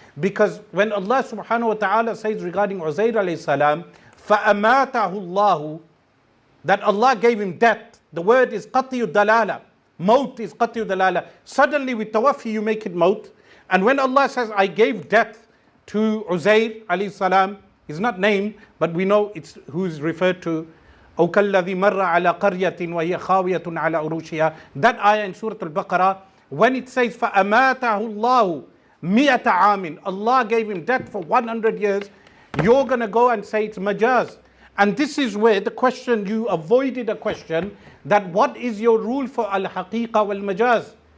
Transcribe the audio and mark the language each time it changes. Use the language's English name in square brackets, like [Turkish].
[English] Because when Allah subhanahu wa ta'ala says regarding Uzair alayhi salam, [Arabic] فَأَمَاتَهُ اللَّهُ, [English] that Allah gave him death. The word is qatiyud dalala. Maut is qatiyud dalala. Suddenly with tawaffi you make it maut. And when Allah says, I gave death to Uzair alayhi salam, he's not named, but we know it's who's referred to. [Arabic] أو كالذي مر على قرية وهي خاوية على عروشها. [English] That ayah in Surah Al-Baqarah, when it says [Arabic] فَأَمَاتَهُ اللَّهُ مِئَةَ عَامٍ, [English] Allah gave him death for 100 years, you're going to go and say it's majaz. And this is where the question, you avoided a question, that what is your rule for al-haqiqa wal-majaz?